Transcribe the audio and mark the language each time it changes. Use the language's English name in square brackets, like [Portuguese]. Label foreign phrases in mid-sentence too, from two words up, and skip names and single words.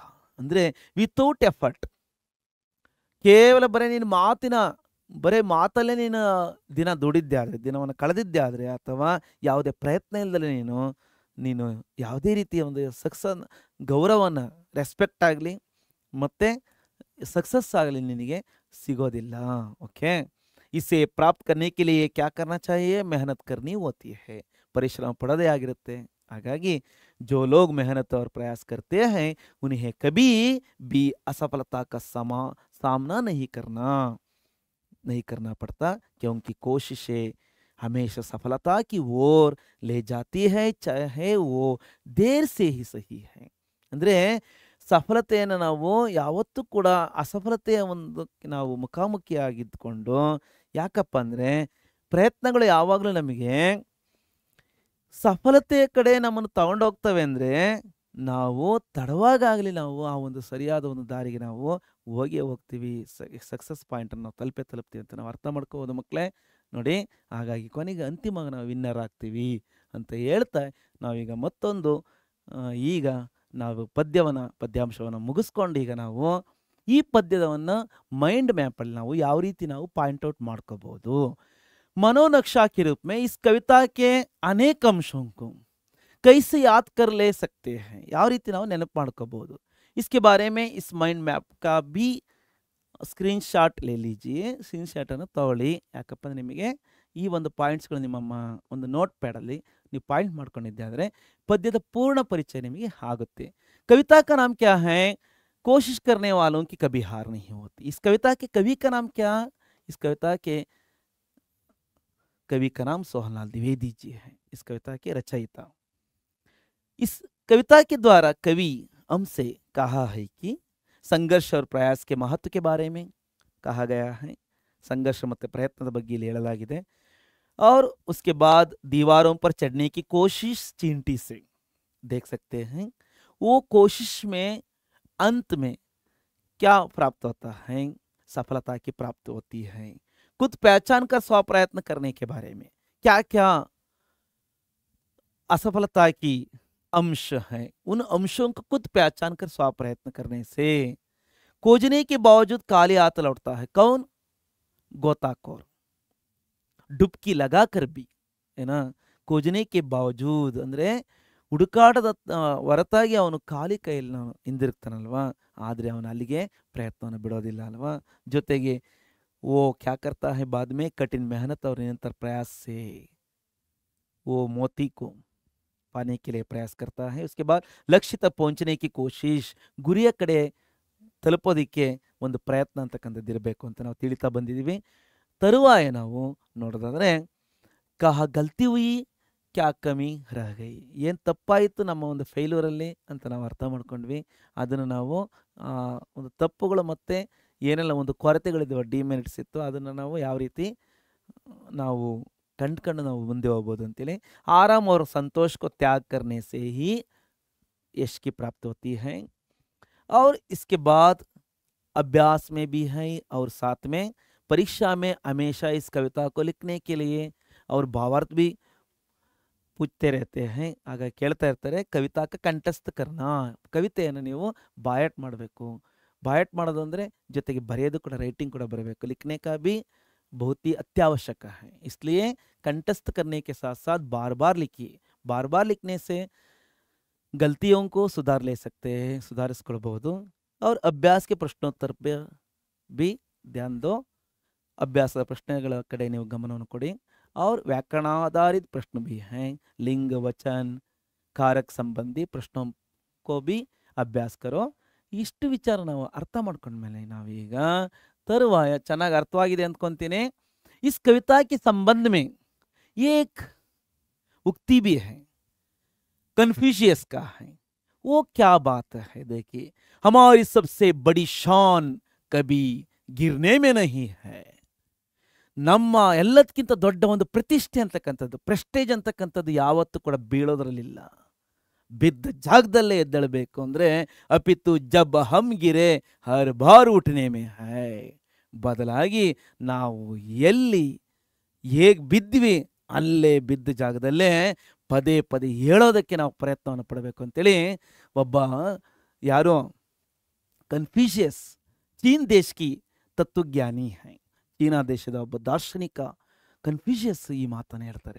[Kannada] ಅಂದರೆ [English] without effort, [Kannada] ಕೇವಲ ಬರೇ ಮಾತಲ್ಲೇ ನೀನು ದಿನ ದುಡಿದ್ದೆ ಆದರೆ, ದಿನವನ್ನು ಕಳೆದಿದ್ದೆ ಆದರೆ ಅಥವಾ ಯಾವುದೇ ಪ್ರಯತ್ನ ಇಲ್ಲದಲೇ ನೀನು ಯಾವುದೇ ರೀತಿಯ ಒಂದು ಗೌರವವನ್ನು, ರೆಸ್ಪೆಕ್ಟ್ ಆಗಲಿ ಮತ್ತು ಸಕ್ಸಸ್ ಆಗಲಿ ನಿನಗೆ ಸಿಗೋದಿಲ್ಲ. [Hindi] ओके, इसे प्राप्त करने के लिए क्या करना चाहिए, मेहनत करनी होती है. [Kannada] ಪರಿಶ್ರಮ ಪಡೋದೇ ಆಗಿರುತ್ತೆ. [Hindi] ಹಾಗಾಗಿ जो लोग मेहनत और प्रयास करते हैं उन्हें कभी भी असफलता का सामना नहीं करना पड़ता, क्योंकि कोशिशें हमेशा सफलता की ओर ले जाती है, चाहे वो देर से ही सही है. [Kannada] ಅಂದರೆ ಸಫಲತೆಯನ್ನು ನಾವು ಯಾವತ್ತೂ ಕೂಡ ಅಸಫಲತೆಯ ಒಂದು ನಾವು ಮುಖಾಮುಖಿಯಾಗಿದ್ದುಕೊಂಡು, ಯಾಕಪ್ಪ ಅಂದರೆ ಪ್ರಯತ್ನಗಳು ಯಾವಾಗಲೂ ನಮಗೆ ಸಫಲತೆಯ ಕಡೆ ನಮ್ಮನ್ನು ತಗೊಂಡೋಗ್ತವೆ. ಅಂದರೆ ನಾವು ತಡವಾಗಲಿ ನಾವು ಆ ಒಂದು ಸರಿಯಾದ ಒಂದು ದಾರಿಗೆ ನಾವು ಹೋಗ್ತೀವಿ, [English] success pointನ್ನು [Kannada] ನಾವು ತಲುಪ್ತೀವಿ ಅಂತ ನಾವು ಅರ್ಥ ಮಾಡ್ಕೋಬೋದು ಮಕ್ಕಳೇ. ನೋಡಿ, ಹಾಗಾಗಿ ಕೊನೆಗೆ ಅಂತಿಮವಾಗಿ ನಾವು ವಿನ್ನರ್ ಆಗ್ತೀವಿ ಅಂತ ಹೇಳ್ತಾ ನಾವೀಗ ಮತ್ತೊಂದು ಈಗ ನಾವು ಪದ್ಯಾಂಶವನ್ನು ಮುಗಿಸ್ಕೊಂಡು ಈಗ ನಾವು ಈ ಪದ್ಯದವನ್ನು [English] mind mapಲ್ಲಿ [Kannada] ನಾವು ಯಾವ ರೀತಿ ನಾವು [English] point out [Kannada] ಮಾಡ್ಕೋಬೋದು. [Hindi] मनोनक्शा के रूप में इस कविता के अनेक अंशों को कैसे याद कर ले सकते हैं, [Kannada] ಯಾವ ರೀತಿ ನಾವು ನೆನಪು ಮಾಡ್ಕೋಬಹುದು. [Hindi] इसके बारे में इस [English] mind map [Hindi] का भी [English] screen shot [Hindi] ले लीजिए. [English] screen shotನ್ನು [Kannada] ತಗೊಳ್ಳಿ. ಯಾಕಪ್ಪ ಅಂದರೆ ನಿಮಗೆ ಈ ಒಂದು ಪಾಯಿಂಟ್ಸ್ಗಳು ನಿಮ್ಮ ಒಂದು [English] note padಲ್ಲಿ [Kannada] ನೀವು ಪಾಯಿಂಟ್ ಮಾಡ್ಕೊಂಡಿದ್ದೆ ಆದರೆ ಪದ್ಯದ ಪೂರ್ಣ ಪರಿಚಯ ನಿಮಗೆ ಆಗುತ್ತೆ. [Hindi] कविता का नाम क्या है, कोशिश करने वालों की कभी हार नहीं होती. इस कविता के कवि का नाम क्या, इस कविता के कवि का नाम सोहनलाल द्विवेदी जी है, इस कविता के रचयिता. इस कविता के द्वारा कवि हमसे कहा है कि संघर्ष और प्रयास के महत्व के बारे में कहा गया है. [Kannada] संघर्ष ಮತ್ತು ಪ್ರಯತ್ನದ ಬಗ್ಗೆ ಇಲ್ಲಿ ಹೇಳಲಾಗಿದೆ. [Hindi] और उसके बाद दीवारों पर चढ़ने की कोशिश चींटी से देख सकते हैं. वो कोशिश में अंत में क्या प्राप्त होता है, सफलता की प्राप्त होती है. खुद पहचान कर स्व प्रयत्न करने के बारे में क्या क्या असफलता की अंश हैं, उन अंशों को खुद पहचान कर स्वप्रयत्न करने से खोजने के बावजूद खाली हाथ लौटता है कौन? गोताखोर। डुबकी लगाकर भी है ना, खोजने के बावजूद [Kannada] ಅಂದ್ರೆ ಹುಡುಕಾಟದ ಹೊರತಾಗಿ ಅವನು ಖಾಲಿ ಕೈಯಲ್ಲಿ ಹಿಂದಿರುಗ್ತಾನಲ್ವಾ, ಆದರೆ ಅವನು ಅಲ್ಲಿಗೆ ಪ್ರಯತ್ನವನ್ನು ಬಿಡೋದಿಲ್ಲ ಅಲ್ವಾ. [Hindi] ಜೊತೆಗೆ वो क्या करता है बाद में कठिन मेहनत और निरंतर प्रयास से वो मोती को पाने के लिए प्रयास करता है. उसके बाद लक्ष्य तक पहुंचने की कोशिश, [Kannada] ಗುರಿಯ ಕಡೆ ತಲುಪೋದಿಕ್ಕೆ ಒಂದು ಪ್ರಯತ್ನ ಅಂತಕ್ಕಂಥದ್ದು ಇರಬೇಕು ಅಂತ ನಾವು ತಿಳಿತಾ ಬಂದಿದ್ದೀವಿ. ತರುವಾಯ ನಾವು ನೋಡೋದಾದ್ರೆ [Hindi] कहाँ गलती हुई क्या कमी रह गई, [Kannada] ಏನು ತಪ್ಪಾಯಿತು ನಮ್ಮ ಒಂದು ಫೇಲ್ಯೂರಲ್ಲಿ ಅಂತ ನಾವು ಅರ್ಥ ಮಾಡ್ಕೊಂಡ್ವಿ. ಅದನ್ನು ನಾವು ಒಂದು ತಪ್ಪುಗಳು ಮತ್ತು ಏನೆಲ್ಲ ಒಂದು ಕೊರತೆಗಳಿದ್ದಾವೆ, ಡಿಮೆರಿಟ್ಸ್ ಇತ್ತು, ಅದನ್ನು ನಾವು ಯಾವ ರೀತಿ ನಾವು ಕಂಡ್ಕೊಂಡು ನಾವು ಮುಂದೆ ಹೋಗ್ಬೋದು ಅಂತೇಳಿ. [Hindi] आराम और संतोष को त्याग करने से ही यश की प्राप्ति होती है. और इसके बाद अभ्यास में भी है और साथ में परीक्षा में हमेशा इस कविता को लिखने के लिए और भावार्थ भी पूछते रहते हैं. [Kannada] ಆಗ ಕೇಳ್ತಾ ಇರ್ತಾರೆ [Hindi] कविता का कंठस्थ करना, [Kannada] ಕವಿತೆಯನ್ನು ನೀವು ಬಾಯಟ್ ಮಾಡಬೇಕು. ಬಾಯಟ್ ಮಾಡೋದು ಅಂದರೆ ಜೊತೆಗೆ ಬರೆಯೋದು ಕೂಡ, ರೈಟಿಂಗ್ ಕೂಡ ಬರಬೇಕು. [Hindi] लिखने का भी बहुत ही अत्यावश्यक है, इसलिए कंठस्थ करने के साथ साथ बार बार लिखिए. बार बार लिखने से गलतियों को सुधार ले सकते हैं, सुधारिस्ಕೊಳ್ಬಹುದು. और अभ्यास के प्रश्नोत्तर पे भी ध्यान दो. [Kannada] अभ्यासದ ಪ್ರಶ್ನೆಗಳ ಕಡೆ ನೀವು ಗಮನವನ್ನು ಕೊಡಿ. [Hindi] और व्याकरण आधारित प्रश्न भी हैं, लिंग वचन कारक संबंधी प्रश्नों को भी अभ्यास करो. [Kannada] ಇಷ್ಟು ವಿಚಾರ ನಾವು ಅರ್ಥ ಮಾಡ್ಕೊಂಡ್ಮೇಲೆ ನಾವೀಗ ತರುವಾಯ ಚೆನ್ನಾಗಿ ಅರ್ಥವಾಗಿದೆ ಅಂದ್ಕೊಂತೀನಿ. [Hindi] इस कविता के संबंध में एक उक्ति भी है, कन्फ्यूशियस का है. वो क्या बात है? देखिए, हमारी सबसे बड़ी शान कभी गिरने में नहीं है. [Kannada] ನಮ್ಮ ಎಲ್ಲದಕ್ಕಿಂತ ದೊಡ್ಡ ಒಂದು ಪ್ರತಿಷ್ಠೆ ಅಂತಕ್ಕಂಥದ್ದು, ಪ್ರೆಸ್ಟೇಜ್ ಅಂತಕ್ಕಂಥದ್ದು ಯಾವತ್ತೂ ಕೂಡ ಬೀಳೋದ್ರಲ್ಲಿಲ್ಲ, ಬಿದ್ದ ಜಾಗದಲ್ಲೇ ಎದ್ದೇಳಬೇಕು. ಅಂದರೆ [Hindi] अपितु जब हम गिरे हर बार उठने में है, [Kannada] ಬದಲಾಗಿ ನಾವು ಎಲ್ಲಿ ಹೇಗೆ ಬಿದ್ವಿ ಅಲ್ಲೇ ಬಿದ್ದ ಜಾಗದಲ್ಲೇ ಪದೇ ಪದೇ ಹೇಳೋದಕ್ಕೆ ನಾವು ಪ್ರಯತ್ನವನ್ನು ಪಡಬೇಕು ಅಂತೇಳಿ ಒಬ್ಬ ಯಾರೋ ಕನ್ಫ್ಯೂಷಿಯಸ್ [Hindi] चीन देश की तत्वज्ञानी है, [Kannada] ಚೀನಾ ದೇಶದ ಒಬ್ಬ ದಾರ್ಶನಿಕ ಕನ್ಫ್ಯೂಷಿಯಸ್ ಈ ಮಾತನ್ನು ಹೇಳ್ತಾರೆ.